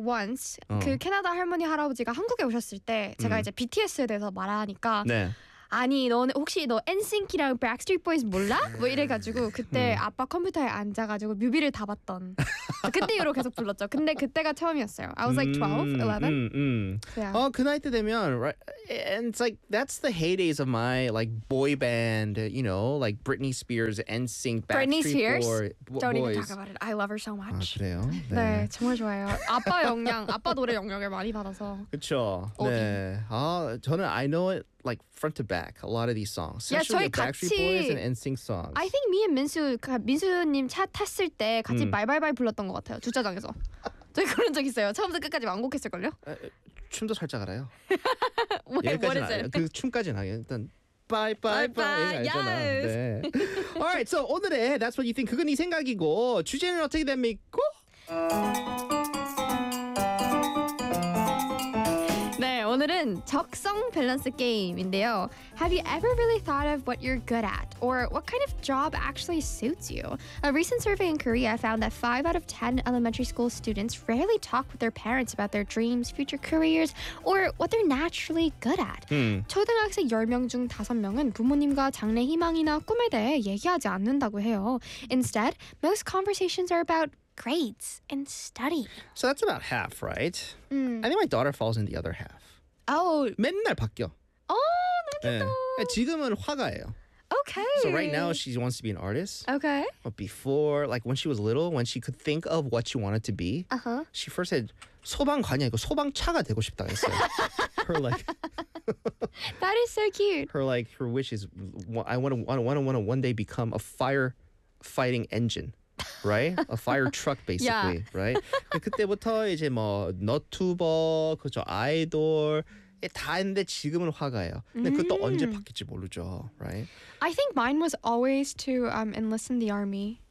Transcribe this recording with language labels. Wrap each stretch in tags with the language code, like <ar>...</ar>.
<en>once</en> <ko>그 캐나다 할머니 할아버지가 한국에 오셨을 때 제가 이제 BTS에 대해서 말하니까 네. 아니 너는 혹시 너 NSYNC이랑 Backstreet Boys 몰라? 뭐 이래가지고 그때 아빠 컴퓨터에 앉아가지고 뮤비를 다 봤던 그때 이후로 계속 불렀죠. 근데 그때가 처음이었어요.</ko> <en>I was like 12, 11. Yeah.</en> <ko>그 나이 때 되면</ko> <en>right, and it's like that's the heydays of my like boy band, you know, like Britney Spears, NSYNC, Backstreet Spears? Boys. Don't even talk about it. I love her so much.</en> <ko>아, 그래요? 네. 네, 정말 좋아요. 아빠 영향, 아빠 노래 영향을 많이 받아서. 그쵸. 네. 아 저는</ko> <en>I know it. Like front to back, a lot of these songs, especially yeah, the Backstreet Boys and NSYNC songs. I think me and Minsu,</en> <ko>민수님 차 탔을 때 같이 바이바이바이 불렀던 것 같아요. 주차장에서. 저희 그런 적 있어요. 처음부터 끝까지 완곡했을 걸요? 춤도 살짝 알아요. 여기까지 알아요. 그 춤까지는 알아요. 일단 바이바이바이 알잖아.</ko> <en>Yes.</en> <ko>네.</ko> <en>All right, so</en> <ko>오늘의 That's What You Think 그건 네 생각이고 주제는 어떻게 됩니까? 오늘은 적성 밸런스 게임인데요.</ko> <en>Have you ever really thought of what you're good at? Or what kind of job actually suits you? A recent survey in Korea found that 5 out of 10 elementary school students rarely talk with their parents about their dreams, future careers, or what they're naturally good at.</en> <ko>초등학생 10명 중 5명은 부모님과 장래 희망이나 꿈에 대해 얘기하지 않는다고 해요.</ko> <en>Instead, most conversations are about grades and study. So that's about half, right? Mm. I think my daughter falls in the other half. Oh.</en> <ko>맨날 바뀌어. Oh, 너무 좋다. 지금은 화가예요.</ko> <en>Okay. So right now she wants to be an artist. Okay. But before, like when she was little, when she could think of what she wanted to be, uh-huh. she first said,</en> <ko>소방관이 아니고 소방차가 되고 싶다 했어요.</ko> <en>Her like... That is so cute. Her like, her wish is, I want to one day become a firefighting engine. Right? A fire truck, basically. Yeah. Right?</en> <ko>그때부터 이제 뭐 너튜버, 그죠 아이돌 다 했는데 지금은 화가예요. 근데 그것도 언제 바뀔지 모르죠.</ko> <en>Right? I think mine was always to enlist in the army.</en>